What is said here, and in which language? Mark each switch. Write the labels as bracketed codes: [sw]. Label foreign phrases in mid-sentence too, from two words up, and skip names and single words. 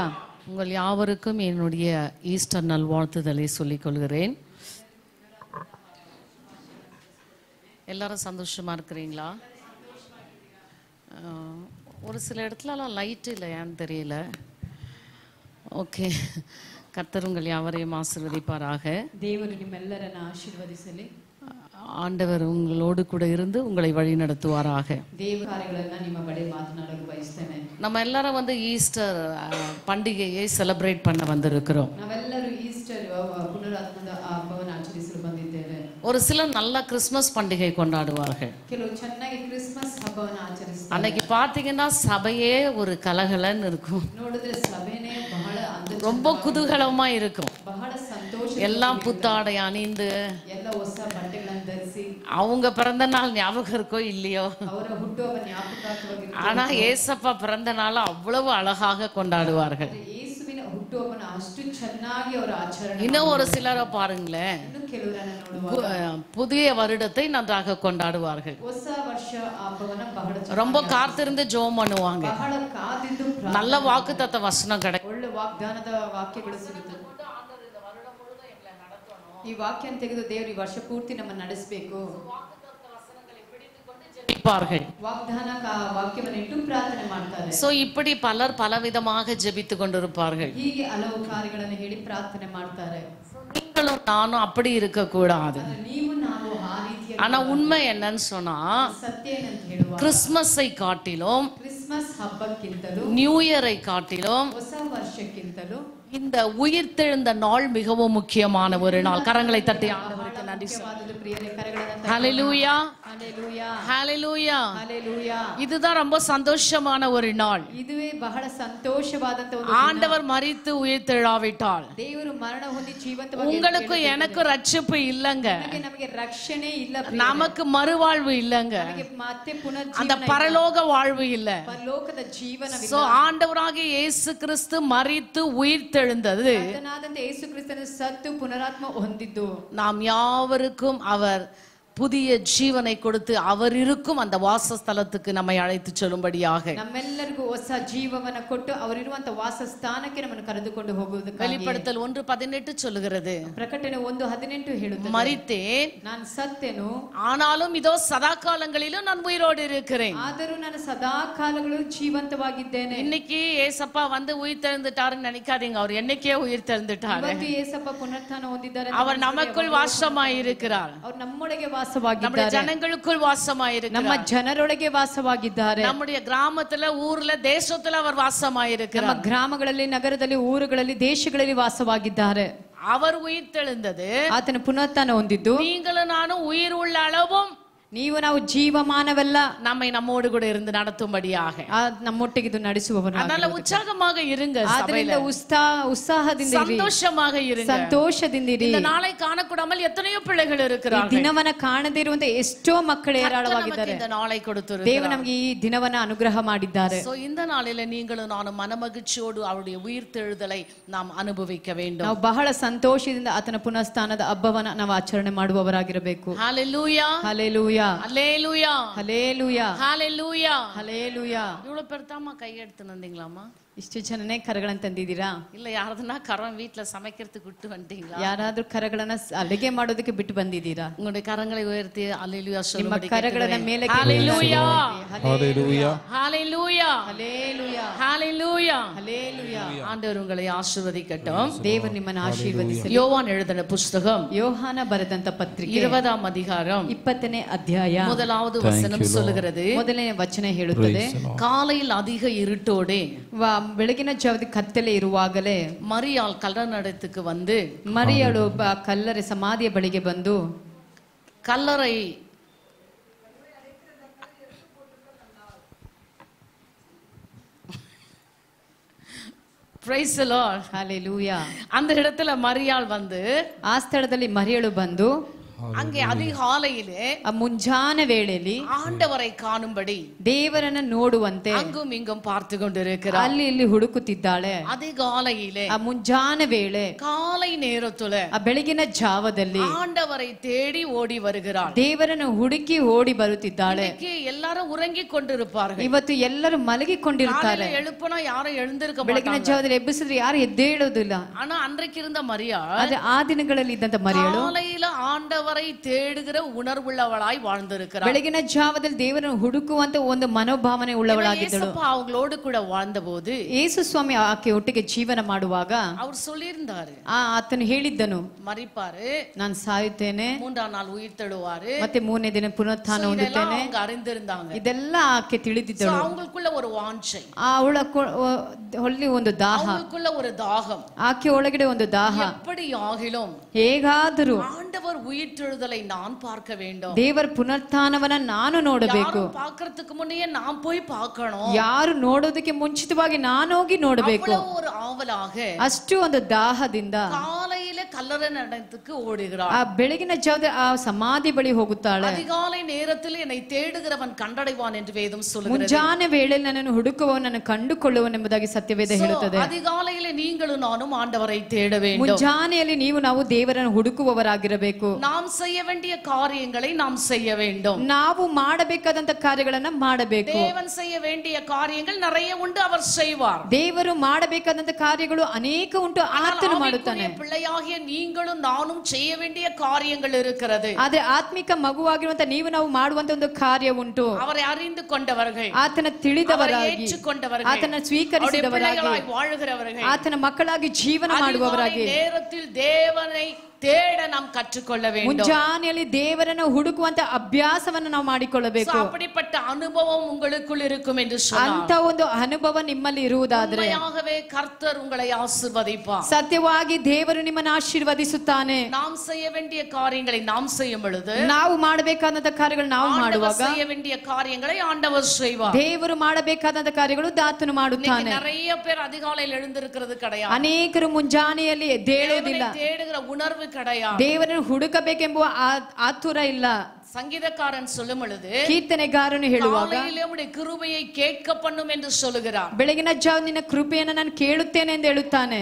[ta] உங்கள் யாவருக்கும் என்னுடைய ஈஸ்டர் நல்வாழ்த்துதலை சொல்லிக் கொள்கிறேன். எல்லாரும் சந்தோஷமா இருக்கிறீங்களா? ஒரு சில இடத்துலலாம் லைட் இல்லை, ஏன்னு தெரியல. ஓகே, கர்த்தர் உங்கள் யாவரையும் ஆசீர்வதிப்பாராக. [kn] ದೇವರು ನಿಮ್ಮೆಲ್ಲರನ್ನು ಆಶೀರ್ವದಿಸಲಿ. [ta] ஆண்டவர் உங்களோடு கூட இருந்து உங்களை வழி நடத்துவாராக. [kn] ದೇವ ಕಾರ್ಯಗಳನ್ನು ನಿಮ್ಮ ಬಳಿ ಮಾತನಾಡಲು ಬಯಸ್ತೇನೆ. [ta] நம்ம எல்லாரும் ஈஸ்டர் பண்டிகையை செலிப்ரேட் பண்ண வந்திருக்கிறோம். [kn] ನಾವೆಲ್ಲರೂ ಈಸ್ಟರ್ ಪುನರುತ್ಥಾನದ ಹಬ್ಬವನ್ನು ಆಚರಿಸಲು ಬಂದಿದ್ದೇವೆ. [ta] ஒரு சிலர் நல்ல கிறிஸ்மஸ் பண்டிகை கொண்டாடுவார்கள். [kn] ಕೆಲವು ಚೆನ್ನಾಗಿ ಕ್ರಿಸ್ಮಸ್ ಹಬ್ಬವನ್ನು ಆಚರಿಸ್ತಾರೆ. [ta] அன்னைக்கு பாத்தீங்கன்னா சபையே ஒரு கலகலன்னு இருக்கும். [kn] ನೋಡಿದ್ರೆ ಸಭೆನೇ ಬಹಳ [ta] ரொம்ப குதூகலமா இருக்கும். [kn] ಬಹಳ ಸಂತೋಷ, [ta] எல்லாம் புத்தாடை அணிந்து [kn] ಎಲ್ಲ ಹೊಸ ಬಟ್ಟೆಗಳನ್ನು ಧರಿಸಿ [ta] அவங்க பிறந்த நாள் ஞாபகம் இருக்கோ இல்லையோ, [kn] ಅವರ ಹುಟ್ಟುಹಬ್ಬ ಜ್ಞಾಪಕಾರ್ಥವಾಗಿ, [ta] ஆனா ஏசப்பா பிறந்த நாள் அவ்வளவு அழகாக கொண்டாடுவார்கள். [kn] ಯೇಸುವಿನ ಹುಟ್ಟುಹಬ್ಬನ ಅಷ್ಟು ಚೆನ್ನಾಗಿ ಅವರು ಆಚರಣೆ. [ta] இன்னும் ஒரு சிலரை பாருங்களேன், [kn] ಇನ್ನು ಕೆಲವರನ್ನು ನೋಡುವಾಗ [ta] புதிய வருடத்தை நன்றாக கொண்டாடுவார்கள். [kn] ಹೊಸ ವರ್ಷ ಹಬ್ಬವನ್ನ ಬಹಳ [ta] ரொம்ப காத்திருந்து ஜெபம் பண்ணுவாங்க. [kn] ಬಹಳ ಕಾದಿದ್ದು [ta] நல்ல வாக்குத்தத்த வசனம் கிடைக்கும். [kn] ಒಳ್ಳೆ ವಾಗ್ದಾನದ ವಾಕ್ಯಗಳು ಸಿಗುತ್ತದೆ. ಈ ವಾಕ್ಯನ ತೆಗೆದು ದೇವರು ಈ ವರ್ಷ ಪೂರ್ತಿ ನಮ್ಮನ್ನು ನಡೆಸಬೇಕು. ವಾಗ್ದಾನ ವಾಕ್ಯವನ್ನು ಇಟ್ಟು ಪ್ರಾರ್ಥನೆ ಮಾಡ್ತಾರೆ. [ta] சோ இப்படி பலர் பலவிதமாக ஜெபித்து கொண்டிருப்பார்கள். [kn] ಹೀಗೆ ಹಲವು ಕಾರ್ಯಗಳನ್ನು ಹೇಳಿ ಪ್ರಾರ್ಥನೆ ಮಾಡ್ತಾರೆ. [ta] நீங்களும் நானும் அப்படி இருக்க கூடாது. [kn] ನೀವು ನಾವು ಆ ರೀತಿಯ, [ta] ஆனா உண்மை என்னன்னு சொன்னா, [kn] ಸತ್ಯ ಏನಂತ ಹೇಳುವ, [ta] கிறிஸ்மஸை காட்டிலும் [kn] ಕ್ರಿಸ್ಮಸ್ ಹಬ್ಬಕ್ಕಿಂತಲೂ [en] New Year [ta] காட்டிலும் [kn] ಹೊಸ ವರ್ಷಕ್ಕಿಂತಲೂ [ta] இந்த உயிர்த்தெழுந்த நாள் மிகவும் முக்கியமான ஒரு நாள். கரங்களை தட்டி ஆண்டவருக்கு நன்றி [kn] ಮುಖ್ಯವಾದದ್ದು ಪ್ರಿಯರೇ. ಕರೆಗಳನ್ನು [ta] ஹalleluya [kn] ಹalleluya [ta] ஹalleluya. [kn] ಹalleluya. [ta] இதுதான் ரொம்ப சந்தோஷமான ஒரு நாள். [kn] ಇದುವೇ ಬಹಳ ಸಂತೋಷವಾದಂತ ಒಂದು [ta] ஆண்டவர் மரித்து உயிர்த்தெழாவிட்டால் [kn] ದೇವರು ಮರಣ ಹೊಂದಿ ಜೀವಂತವಾಗಿ [ta] உங்களுக்கும் எனக்கும் ரட்சிப்பு இல்லங்க, [kn] ನಮಗೆ ರಕ್ಷಣೆ ಇಲ್ಲ, [ta] நமக்கு மறுவாழ்வு இல்லங்க, [kn] ನಮಗೆ ಮತ್ತೆ ಪುನರ್ಜೀವನ, [ta] அந்த பரலோக வாழ்வு இல்ல. [kn] ಪರಲೋಕದ ಜೀವನವಿಲ್ಲ. [ta] சோ ஆண்டவராகிய இயேசு கிறிஸ்து மரித்து உயிர்த்தெழுந்தது [kn] ಕರ್ತನಾದಂತ ಯೇಸು ಕ್ರಿಸ್ತನು ಸತ್ತು ಪುನರಾತ್ಮ ಹೊಂದಿದ್ದು, [ta] நாம் யாவருக்கும் அவர் புதிய ஜீவனை கொடுத்து அவர் இருக்கும் அந்த வாசஸ்தலத்துக்கு நம்மை அழைத்து செல்லும்படியாக, [kn] ನಮ್ಮೆಲ್ಲರಿಗೂ ಹೊಸ ಜೀವವನ್ನ ಕೊಟ್ಟು ಅವರಿರುವಂತ ವಾಸಸ್ಥಾನಕ್ಕೆ ನಮ್ಮನ್ನು ಕರೆದುಕೊಂಡು ಹೋಗುವುದಕ್ಕಾಗಿ. [ta] வெளிப்படுத்தல் 1:18 சொல்லுகிறது, [kn] ಪ್ರಕಟಣೆ 1:18 ಹೇಳುತ್ತದೆ, [ta] மரித்தேன் [kn] ನಾನು ಸತ್ತೆನು, [ta] ஆனாலும் இதோ சதா காலங்களிலும் நான் உயிரோடு இருக்கிறேன். [kn] ಆದರೂ ನಾನು ಸದಾ ಕಾಲಗಳು ಜೀವಂತವಾಗಿದ್ದೇನೆ. [ta] இன்னைக்கு ஏசப்பா வந்து உயிர்த்தெழுந்துட்டாருன்னு நினைக்காதீங்க, அவர் என்னைக்கே உயிர்த்தெழுந்துட்டாரு. [kn] ಇವತ್ತು ಯೇಸಪ್ಪ ಪುನರುತ್ಥಾನ ಹೊಂದಿದ್ದಾರೆ. [ta] அவர் நமக்குள் வாசமாய் இருக்கிறார். [kn] ಅವರು ನಮ್ಮೊಳಗೆ [ta] நம்முடைய [kn] ವಾಸವಾಗಿದ್ದಾರೆ. [ta] ஜனங்களுக்குள் வாசமாய் [kn] ನಮ್ಮ [ta] இருக்கிறார். [kn] ಜನರೊಳಗೆ ವಾಸವಾಗಿದ್ದಾರೆ. [ta] நம்முடைய கிராமத்துல, ஊர்ல, தேசத்துல அவர் வாசமாய் [kn] ನಮ್ಮ [ta] இருக்கிறார். [kn] ಗ್ರಾಮಗಳಲ್ಲಿ, ನಗರದಲ್ಲಿ, ಊರುಗಳಲ್ಲಿ, ದೇಶಗಳಲ್ಲಿ ವಾಸವಾಗಿದ್ದಾರೆ. [ta] அவர் உயிர்த்தெழுந்தது, [kn] ಆತನ ಪುನರುತ್ಥಾನ ಹೊಂದಿದ್ದು, [ta] நீங்களும் நானும் உயிர் உள்ள அளவும் [kn] ನೀವು ನಾವು ಜೀವಮಾನವೆಲ್ಲ [ta] நம்மை நம்மோடு கூட இருந்து நடத்தும்படியாக. [kn] ನಮ್ಮೊಟ್ಟಿಗೆ ಇದು ನಡೆಸುವವನು. [ta] அதனால உற்சாகமாக இருங்க, [kn] ಆದ್ರಿಂದ ಉತ್ಸಾಹದಿಂದ ಇರಿ, [ta] சந்தோஷமாக இருங்க. [kn] ಸಂತೋಷದಿಂದ ಇರಿ. [ta] இந்த நாளை காணக்கூடாமல் எத்தனையோ பிள்ளைகள் இருக்கிறார்கள். [kn] ದಿನವನ್ನ ಕಾಣದೇ ಇರುವಂತ ಎಷ್ಟೋ ಮಕ್ಕಳು ಏರಾಳವಾಗಿದ್ದಾರೆ. [ta] இந்த நாளை கொடுத்திருக்கிறார். [kn] ದೇವರು ನಮಗೆ ಈ ದಿನವನ್ನ ಅನುಗ್ರಹ ಮಾಡಿದ್ದಾರೆ. [ta] சோ இந்த நாளில நீங்களும் நானும் மனமகிழ்ச்சியோடு அவருடைய உயிர்த்தெழுதலை நாம் அனுபவிக்க வேண்டும். [kn] ನಾವು ಬಹಳ ಸಂತೋಷದಿಂದ ಆತನ ಪುನಃಸ್ಥಾನದ ಹಬ್ಬವನ್ನ ನಾವು ಆಚರಣೆ ಮಾಡುವವರಾಗಿರಬೇಕು. [ta] ஹalleluya [kn] ಹಲ್ಲೆಲೂಯಾ, [ta] ஹalleluya [kn] ಹಲ್ಲೆಲೂಯಾ, [ta] ஹalleluya. [kn] ಹಲ್ಲೆಲೂಯಾ. [ta] இவ்வளவு பெருத்தாமா கை எடுத்து வந்தீங்களாமா? [kn] ಇಷ್ಟು ಜನನೇ ಕರಗಳನ್ನು ತಂದಿದ್ದೀರಾ? [ta] இல்ல யாரதுனா கரம் வீட்டுல சமைக்கிறதுக்கு விட்டு வந்துட்டீங்களா? [kn] ಯಾರಾದ್ರೂ ಕರಗಳನ್ನ ಅಡುಗೆ ಮಾಡೋದಕ್ಕೆ ಬಿಟ್ಟು ಬಂದಿದ್ದೀರಾ? [ta] உங்களுடைய கரங்களை உயர்த்தி ஹalleluya [kn] ನಿಮ್ಮ [ta] சொல்லும்படி [kn] ಕರಗಳನ್ನ ಮೇಲೆ [ta] ஹalleluya ஹalleluya ஹalleluya [kn] ಹಲ್ಲೆಲೂಯಾ, [ta] ஹalleluya. [kn] ಹಲ್ಲೆಲೂಯಾ. [ta] ஆண்டவர் உங்களை ஆசீர்வதிக்கட்டும். [kn] ದೇವರು ನಿಮ್ಮನ್ನು ಆಶೀರ್ವದಿಸಲಿ. [ta] யோவான் எழுதின புஸ்தகம் [kn] ಯೋಹಾನ ಬರೆದಂತ ಪತ್ರಿಕೆ [ta] 20ாம் அதிகாரம் [kn] 20ನೇ ಅಧ್ಯಾಯ [ta] 1வது வசனம் சொல்லுகிறது, [kn] ಮೊದಲನೇ ವಚನ ಹೇಳುತ್ತದೆ, [ta] காலையில் அதிக இருட்டோடே [kn] ಬೆಳಗಿನ ಜಾವದ ಕತ್ತಲೆ ಇರುವಾಗಲೇ [ta] மரியாள் கல்லறைக்கு வந்து, [kn] ಮರಿಯಳು ಕಲ್ಲರೆ ಸಮಾಧಿಯ ಬಳಿಗೆ ಬಂದು, [ta] கல்லறை [en] Praise the Lord. [kn] ಹಲ್ಲೆಲೂಯಾ. [ta] அந்த இடத்துல மரியாள் வந்து [kn] ಆ ಸ್ಥಳದಲ್ಲಿ ಮರಿಯಳು ಬಂದು [ta] அங்கே அதிகாலையிலே [kn] ಮುಂಜಾನೆ ವೇಳೆಯಲ್ಲಿ [ta] ஆண்டவரை காணும்படி [kn] ದೇವರನ್ನ ನೋಡುವಂತೆ [ta] அங்கும் இங்கும் பார்த்து கொண்டிருக்கிறார். [kn] ಅಲ್ಲಿ ಇಲ್ಲಿ ಹುಡುಕುತ್ತಿದ್ದಾಳೆ. [ta] அதிகாலையிலே [kn] ಆ ಮುಂಜಾನೆ ವೇಳೆ [ta] காலை நேரத்துல [kn] ಆ ಬೆಳಗಿನ ಜಾವದಲ್ಲಿ [ta] ஆண்டவரை தேடி ஓடி வருகிறாள். [kn] ದೇವರನ್ನು ಹುಡುಕಿ ಓಡಿ ಬರುತ್ತಿದ್ದಾಳೆ. [ta] இன்னைக்கு எல்லாரும் உறங்கிக் கொண்டிருப்பார்கள். [kn] ಇವತ್ತು ಎಲ್ಲರೂ ಮಲಗಿಕೊಂಡಿರ್ತಾರೆ. [ta] காலையில எழுப்புனா யாரும் எழுந்திருக்க [kn] ಬೆಳಗಿನ [ta] மாட்டாங்க. [kn] ಜಾವದಲ್ಲಿ ಎಬ್ಬಿಸಿದ್ರೆ ಯಾರು ಎದ್ದೇಳೋದಿಲ್ಲ. [ta] ஆனா அன்றைக்கு இருந்த மரியா [kn] ಆದ್ರೆ ಆ ದಿನಗಳಲ್ಲಿ ಇದ್ದಂತ ಮರಿಯಳು [ta] காலையில ஆண்டவரை தேடுகிற உணர்வுள்ளவளாய் வாழ்ந்திருக்கிறாள். [kn] ಬೆಳಗಿನ ಜಾವದಲ್ಲಿ ದೇವರನ್ನು ಹುಡುಕುವಂತ ಒಂದು ಮನೋಭಾವನೆ ಉಳ್ಳವಳಾಗಿದ್ದಳು. [ta] இயேசப்பா அவங்களோடு கூட வாழ்ந்தபோது [kn] ಯೇಸು ಸ್ವಾಮಿ ಆಕೆ ಒಟ್ಟಿಗೆ ಜೀವನ ಮಾಡುವಾಗ [ta] அவர் சொல்லியிருந்தாரு, [kn] ಆತನು ಹೇಳಿದ್ದನು, [ta] மரிப்பாரு, [kn] ನಾನು ಸಾಯುತ್ತೇನೆ, [ta] மூன்றாம் நாள் உயிர் தெழுவாரு. [kn] ಮತ್ತೆ ಮೂರನೇ ದಿನ ಪುನರುತ್ಥಾನ ಹೊಂದುತ್ತೇನೆ. [ta] அவங்க அறிந்திருந்தாங்க. [kn] ಇದೆಲ್ಲ ಆಕೆ ತಿಳಿದಿದ್ದಳು. [ta] அவங்களுக்குள்ள ஒரு வாஞ்சை, [kn] ಅವಳ ಹೊಳ್ಳಿ ಒಂದು ದಾಹ, [ta] அவங்களுக்குள்ள ஒரு தாகம், [kn] ಆಕೆ ಒಳಗಡೆ ಒಂದು ದಾಹ. [ta] எப்படி ஆகிலும் [kn] ಹೇಗಾದರೂ [ta] ஆண்டவர் உயிர்த்தெழுதலை நான் பார்க்க வேண்டும். [kn] ದೇವರ ಪುನರುತ್ಥಾನವನ್ನ ನಾನು ನೋಡಬೇಕು. [ta] யாரும் பார்க்கிறதுக்கு முன்னே நான் போய் பார்க்கணும். [kn] ಯಾರು ನೋಡೋದಕ್ಕೆ ಮುಂಚಿತವಾಗಿ ನಾನು ಹೋಗಿ ನೋಡಬೇಕು. [ta] அவ்வளவு ஒரு ஆவலாக [kn] ಅಷ್ಟು ಒಂದು ದಾಹದಿಂದ [ta] காலையில கல்லறை நடத்துக்கு ஓடுகிறாள். [kn] ಆ ಬೆಳಗಿನ ಜಾವದಲ್ಲಿ ಆ ಸಮಾಧಿ ಬಳಿ ಹೋಗುತ್ತಾಳೆ. [ta] அதிகாலை நேரத்தில் என்னை தேடுகிறவன் கண்டடைவான் என்று வேதம் சொல்லுகிறது. [kn] ಮುಂಜಾನೆ ವೇಳೆಯಲ್ಲಿ ನನ್ನನ್ನು ಹುಡುಕುವವನನ್ನು ಕಂಡುಕೊಳ್ಳುವನೆಂಬುದಾಗಿ ಸತ್ಯವೇದ ಹೇಳುತ್ತದೆ. [ta] அதிகாலையில நீங்களும் நானும் ஆண்டவரை தேட வேண்டும். [kn] ಮುಂಜಾನೆಯಲ್ಲಿ ನಾವು ದೇವರನ್ನು ಹುಡುಕುವವರಾಗಿರಬೇಕು. [ta] நாம் செய்ய வேண்டிய காரியங்களை நாம் செய்ய வேண்டும். [kn] ನಾವು ಮಾಡಬೇಕಾದಂತ ಕಾರ್ಯಗಳನ್ನ ಮಾಡಬೇಕು. [ta] தேவன் செய்ய வேண்டிய காரியங்கள் நிறைய உண்டு, அவர் செய்வார். [kn] ದೇವರು ಮಾಡಬೇಕಾದಂತ ಕಾರ್ಯಗಳು ಅನೇಕ ಉಂಟು, ಆತನು ಮಾಡುತ್ತಾನೆ. [ta] பிள்ளையாகிய நீங்களும் நானும் செய்ய வேண்டிய காரியங்கள் இருக்கிறது. [kn] ಆದ್ರೆ ಆತ್ಮಿಕ ಮಗುವಾಗಿರುವಂತ ನಾವು ಮಾಡುವಂತ ಒಂದು ಕಾರ್ಯ ಉಂಟು. [ta] அவரை அறிந்து கொண்டவர்கள், [kn] ಆತನ ತಿಳಿದವರಾಗಿ, [ta] ஏற்றுக்கொண்டவர்கள், [kn] ಆತನ ಸ್ವೀಕರಿಸಿದವರಾಗಿ, [ta] வாழுகிறவர்கள், [kn] ಆತನ ಮಕ್ಕಳಾಗಿ ಜೀವನ ಮಾಡುವವರಾಗಿ [ta] நேரத்தில் தேவனை தேட நாம் கற்றுக்கொள்ள வேண்டும். [kn] ಮುಂಜಾನೆಯಲ್ಲಿ ದೇವರನ್ನು ಹುಡುಕುವಂತ ಅಭ್ಯಾಸವನ್ನು ನಾವು ಮಾಡಿಕೊಳ್ಳಬೇಕು. [ta] அப்படிப்பட்ட அனுபவம் உங்களுக்குள் இருக்கும் என்று சொன்னார். [kn] ಅಂತ ಒಂದು ಅನುಭವ ನಿಮ್ಮಲ್ಲಿ ಇರುವುದಾದರೆ [ta] உண்மையாகவே கர்த்தர் உங்களை ஆசீர்வதிப்பார். [kn] ಸತ್ಯವಾಗಿ ದೇವರು ನಿಮ್ಮನ್ನು ಆಶೀರ್ವದಿಸುತ್ತಾನೆ. [ta] நாம் செய்ய வேண்டிய காரியங்களை நாம் செய்யும் பொழுது, [kn] ನಾವು ಮಾಡಬೇಕಾದಂತ ಕಾರ್ಯಗಳು ನಾವು ಮಾಡುವಾಗ, [ta] செய்ய வேண்டிய காரியங்களை ஆண்டவர் செய்வார். [kn] ದೇವರು ಮಾಡಬೇಕಾದಂತ ಕಾರ್ಯಗಳು ಆತನು ಮಾಡುತ್ತಾನೆ. [ta] நிறைய பேர் அதிகாலையில் எழுந்திருக்கிறது கிடையாது. [kn] ಅನೇಕರು ಮುಂಜಾನೆಯಲ್ಲಿ ಎದ್ದೇಳುವುದಿಲ್ಲ. [ta] தேடுகிற உணர்வு கிடையாது. [kn] ದೇವರನ್ನು ಹುಡುಕಬೇಕೆಂಬುವ ಆತುರ ಇಲ್ಲ. [ta] சங்கீதக்காரன் சொல்லும் பொழுது, [kn] ಕೀರ್ತನೆಗಾರನು ಹೇಳುವಾಗ, [ta] காலையிலே உம்முடைய கிருபையை கேட்க பண்ணும் என்று சொல்லுகிறார். [kn] ಬೆಳಗಿನ ಜಾವ ನಿನ್ನ ಕೃಪೆಯನ್ನು ನಾನು ಕೇಳುತ್ತೇನೆ ಎಂದು ಹೇಳುತ್ತಾನೆ.